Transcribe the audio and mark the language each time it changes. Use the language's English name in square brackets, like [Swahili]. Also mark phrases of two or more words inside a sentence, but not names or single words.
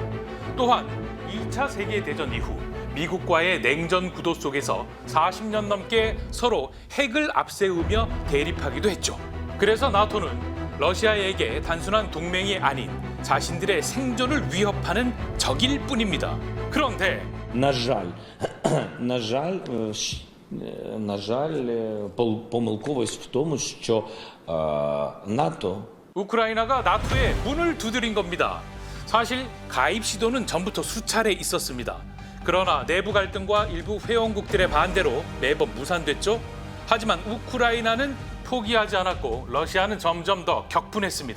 [Korean] 또한 2차 세계대전 이후 미국과의 냉전 구도 속에서 40년 넘게 서로 핵을 앞세우며 대립하기도 했죠. 그래서 나토는 러시아에게 단순한 동맹이 아닌 자신들의 생존을 위협하는 적일 뿐입니다. 그런데 [Ukrainian] На жаль, помилковість в тому, що НАТО [Korean] 우크라이나가 나토에 문을 두드린 겁니다. 사실 가입 시도는 전부터 수차례 있었습니다. 그러나 내부 갈등과 일부 회원국들의 반대로 매번 무산됐죠. 하지만 우크라이나는 포기하지 않았고 러시아는 점점 더 격분했습니다.